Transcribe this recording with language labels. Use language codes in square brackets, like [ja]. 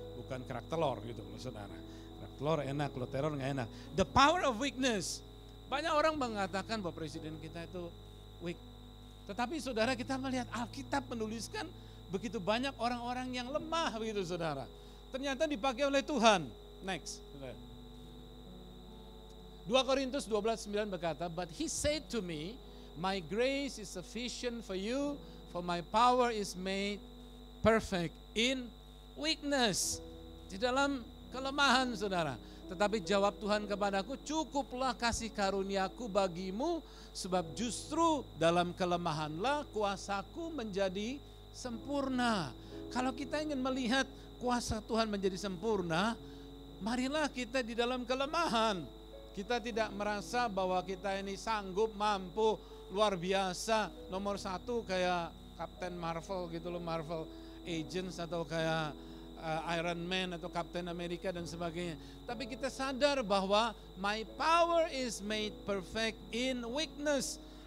[id] Bukan kerak telur gitu loh, saudara. Kerak telur enak, kalau teror nggak enak. The power of weakness. Banyak orang mengatakan bahwa presiden kita itu weak. Tetapi saudara, kita melihat Alkitab menuliskan begitu banyak orang-orang yang lemah begitu, saudara. Ternyata dipakai oleh Tuhan. [en] Next. [id] 2 Korintus 12:9 berkata, [en] but he said to me, my grace is sufficient for you, for my power is made perfect in weakness. [id] Di dalam kelemahan, saudara. Tetapi jawab Tuhan kepadaku, cukuplah kasih karuniaku bagimu, sebab justru dalam kelemahanlah kuasaku menjadi sempurna. Kalau kita ingin melihat kuasa Tuhan menjadi sempurna, marilah kita di dalam kelemahan. Kita tidak merasa bahwa kita ini sanggup, mampu, luar biasa, nomor 1 kayak Captain Marvel gitu loh, Marvel Agents, atau kayak Iron Man atau Captain America dan sebagainya. Tapi kita sadar bahwa [en] my power is made perfect in weakness.